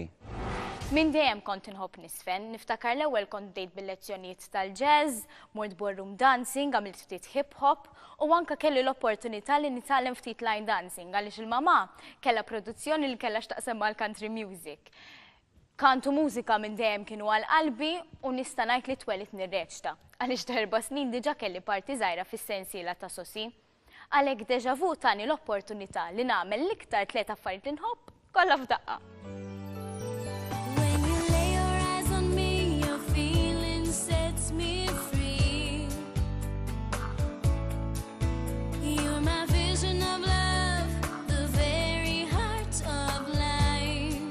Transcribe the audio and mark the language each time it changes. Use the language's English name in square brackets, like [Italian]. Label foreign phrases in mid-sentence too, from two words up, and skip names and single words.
[Maltese] Min dejjem kont inħobb nisfen, niftakar l-ewwel kont bdejt bil-lezzjonijiet tal-jazz, mort [English] ballroom dancing, [Maltese] għamilt ftit [English] hip hop [Maltese] u anke kelli l-opportunità li nitgħallem ftit [English] line dancing [Maltese] għaliex il-mama kellha produzzjoni li kellha x'taqsam mal- [English] country music. [Maltese] Kantu mużika minn dejjem kienu għal qalbi u nista' ngħid li twellit nirreċta għaliex d'4 snin diġà kelli parti żgħira fis-sensiela ta' Sosi. Għalhekk Deja Vu tani l-opportunità li nagħmel l-iktar 3 affarijiet li nħobb kollha f'daqqa. [English] When you lay your eyes on me, your feeling sets me free. You're my vision of love, the very heart of life.